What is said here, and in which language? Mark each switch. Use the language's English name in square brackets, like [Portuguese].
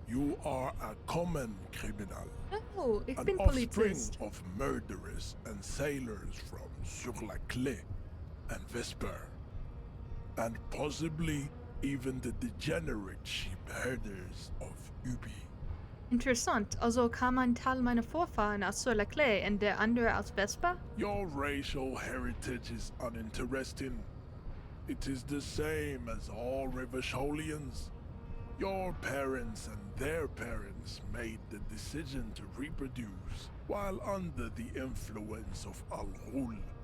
[English] You are a common criminal. [German] Oh, ich [English] An [German] bin [English] offspring [German] Polizist. [English] of murderers and sailors from Sur la Clé and Vesper. And possibly even the degenerate sheep herders of Ubi. [German] Interessant. Also kam ein Teil meiner Vorfahren aus Sur la Clé und der andere aus Vespa? [English] Your racial heritage is uninteresting. It is the same as all Rivasholians. Your parents and their parents made the decision to reproduce while under the influence of Al-Ghul.